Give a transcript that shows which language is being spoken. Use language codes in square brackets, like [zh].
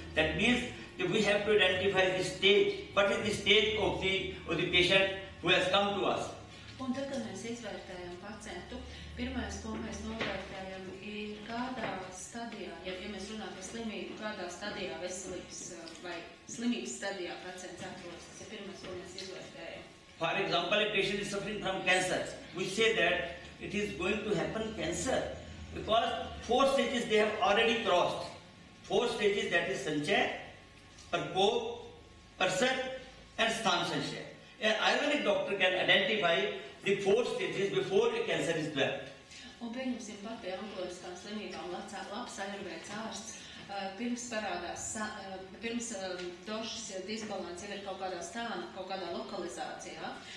[en] That means that we have to identify the stage. What is the stage of the patient who has come to us? [lv] Un tad, kad mēs izvērtējam pacientu, pirmais, ko mēs novērtējam, ir kādā stadijā, ja mēs runājam par slimību, kādā stadijā veselības vai slimības stadijā pacients atrodas. Tas ir pirmais, ko mēs izvērtējam. [en] For example, a patient is suffering from cancer. We say that it is going to happen cancer because 4 stages they have already crossed. 4 stages, that is Sanchaya, Parkop, Parsat and Sthan Sanchaya. An Ayurvedic doctor can identify the 4 stages before a cancer is developed. [lv] Un pieņemsim pat pie onkoloģiskām slimībām labs ajurvēds ārsts. Pirms parādās, pirms došas disbalans jau ir kaut kādā stāna, kaut kādā lokalizācijā.